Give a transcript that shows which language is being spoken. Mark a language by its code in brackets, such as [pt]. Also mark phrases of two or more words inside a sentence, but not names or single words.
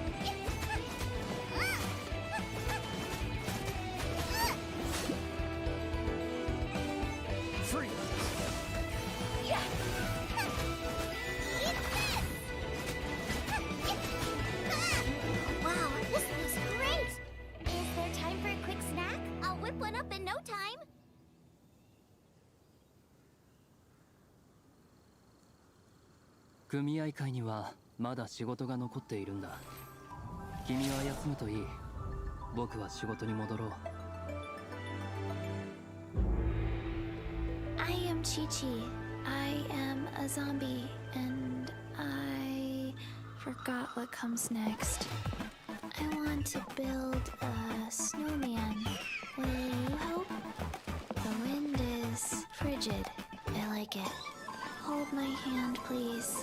[en] Freeze! Yeah. Eat this. Wow, this is great. Is there time for a quick snack? I'll whip one up in no time. [ja] 組合会にはまだ仕事が残っているんだ君は休むといい僕は仕事に戻ろう [en] I am Chi-Chi. I am a zombie, and I forgot what comes next. I want to build a snowman. Will you help? The wind is frigid. I like it. Hold my hand, please.